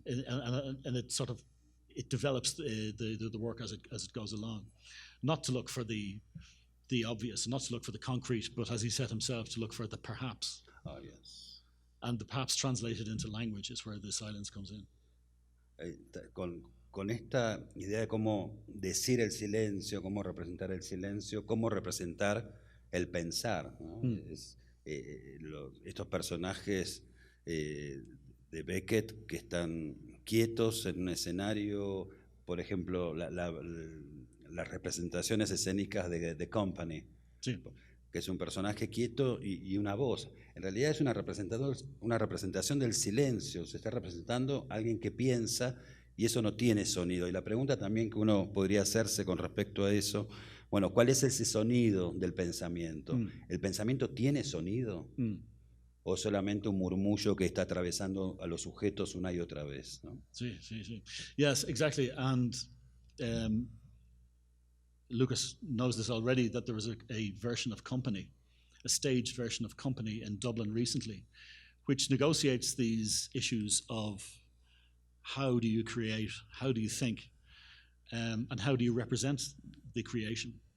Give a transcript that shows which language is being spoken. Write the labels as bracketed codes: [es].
[en] And it sort of, it develops the work as it goes along. Not to look for the obvious, not to look for the concrete, but as he said himself, to look for the perhaps. Oh, yes. And the perhaps translated into language is where the silence comes in. [es] Con esta idea de cómo decir el silencio, cómo representar el silencio, cómo representar el pensar, ¿no? Estos personajes de Beckett que están quietos en un escenario, por ejemplo, las representaciones escénicas de The Company, Sí. que es un personaje quieto y una voz. En realidad es una representación del silencio, se está representando a alguien que piensa y eso no tiene sonido. Y la pregunta también que uno podría hacerse con respecto a eso, bueno, ¿cuál es ese sonido del pensamiento? ¿El pensamiento tiene sonido? ¿O solamente un murmullo que está atravesando a los sujetos una y otra vez, ¿no? Sí, sí, sí. [en] Yes, exactly. And Lucas knows this already, that there was a version of Company, a staged version of Company in Dublin recently, which negotiates these issues of how do you create, how do you think, and how do you represent the creation.